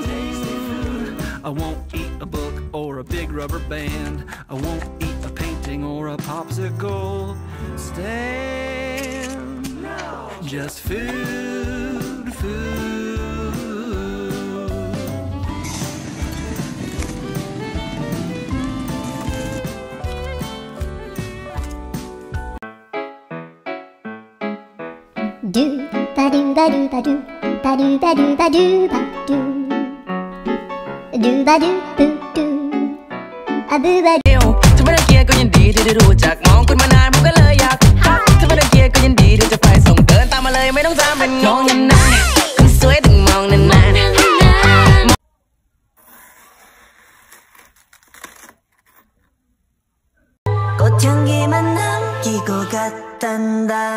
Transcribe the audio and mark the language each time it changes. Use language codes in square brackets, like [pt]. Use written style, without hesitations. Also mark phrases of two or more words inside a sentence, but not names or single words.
[en] Tasty food. I won't eat a book or a big rubber band. I won't eat a painting or a popsicle stand. No. Just food, food. Do ba do ba do ba do ba do ba do ba do ba do ba do boo do a boo ba do [th] ถ้าไม่ได้เกียร์ก็ยินดีที่ได้รู้จักมองคุณมานานผมก็เลยอยากทักถ้าไม่ได้เกียร์ก็ยินดีที่จะไปส่งเดินตามมาเลยไม่ต้องตามเป็นงงนานๆคนสวยถึงมองนานๆ [ko] 꽃향기만 남기고 갔단다.